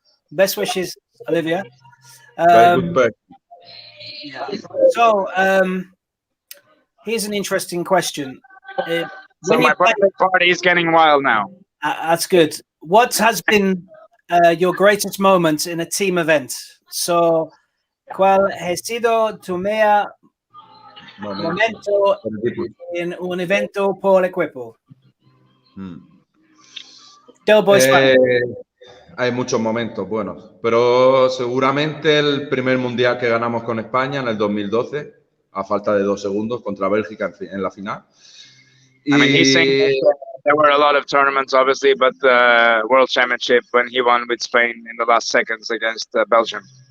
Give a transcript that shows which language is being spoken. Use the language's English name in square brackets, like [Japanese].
[English] Best wishes, Olivier. Very good person. Yeah. So, here's an interesting question. So my birthday party is getting wild now. That's good. What has been your greatest moment in a team event? [Spanish] So, ¿cuál ha sido tu mejor momento en un evento por equipo? Del Boys hay muchos momentos buenos, pero seguramente el primer mundial que ganamos con España en el 2012, a falta de 2 segundos, contra Bélgica en la final. [English] I mean, he's saying that there were a lot of tournaments, obviously, but the World Championship when he won with Spain in the last seconds against Belgium.